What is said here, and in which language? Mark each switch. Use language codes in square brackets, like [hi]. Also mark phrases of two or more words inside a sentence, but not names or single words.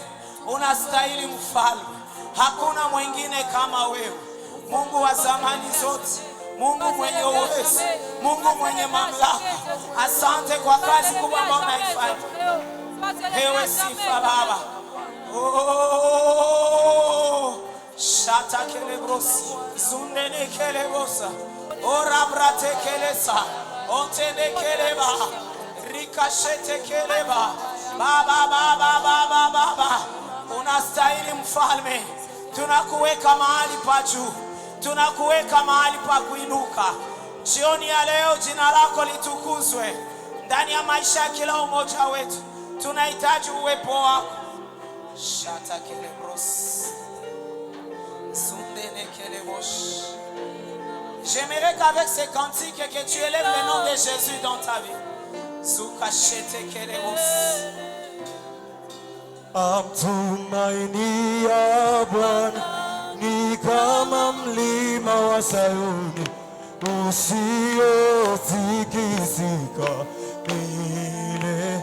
[sw] Unastahili mfalme, hakuna mwingine kama wewe. Mungu wa zamani zote, Mungu mwenye uwezo, Mungu mwenye mamlaka. Asante kwa kazi kubwa ambayo unaifanya. Pewe sifa Baba. Oh, shata kelebrosi, zundene kelebosa, ora brate kelesa, otene keleba. Rikashete keleba. Baba baba baba baba, unastahili mfalme. Tunakuweka mahali pa juu, tunakuweka mahali pa kuinuka. Jioni ya leo jina lako litukuzwe ndani ya maisha ya kila umoja wetu. Tunahitaji uwepo wako. Shata kelebros, sundene kelebosh. [fr] J'aimerais qu'avec ces cantiques que tu élèves le nom de Jésus dans ta vie. Sukashete kelebos. [sw] Amtumainia Bwana ni kama mlima wa Sayuni usiotikisika milele.